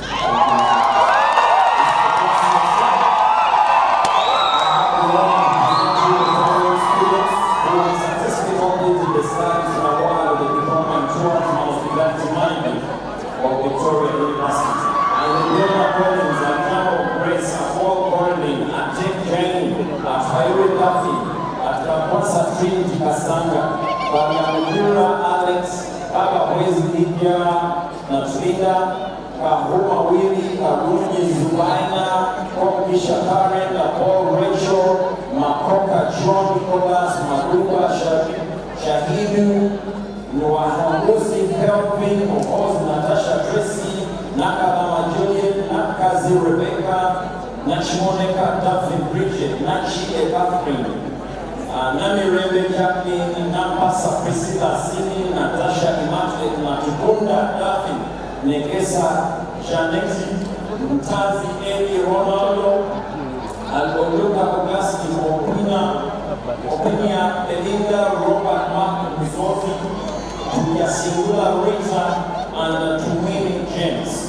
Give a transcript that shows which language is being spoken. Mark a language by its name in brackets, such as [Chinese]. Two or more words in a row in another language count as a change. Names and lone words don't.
[English] Of Victoria University. And the Lord Collins and Campbell Grace and Paul Gordon and Jake Jane and Highway Duffy and Kakwasa Trinity Kasanga, Banyamudura Alex, Baba Wezi Lydia, Natrinda, Kahuma Willie, Karuni Zubaina, Kokisha Karen, Paul Rachel, Makoka John Nicholas, Maruba Shahidu, Noahamuzi Kelvin, Oz Natasha Tracy, Nakalama Juliet, Nakazi Rebecca, Nachimoneka Duffy Bridget, Nachi Catherine, Nami Rebe Jacqueline, Nampasa Priscilla Sini, Natasha Immaculate, Natubunda Duffy, Negesa Janeti, Mtazi Eli Ronaldo, Aloluka Augusti Opinia Belinda Robert Mark Mizofi, Julia Singula Rita, and Tumini James.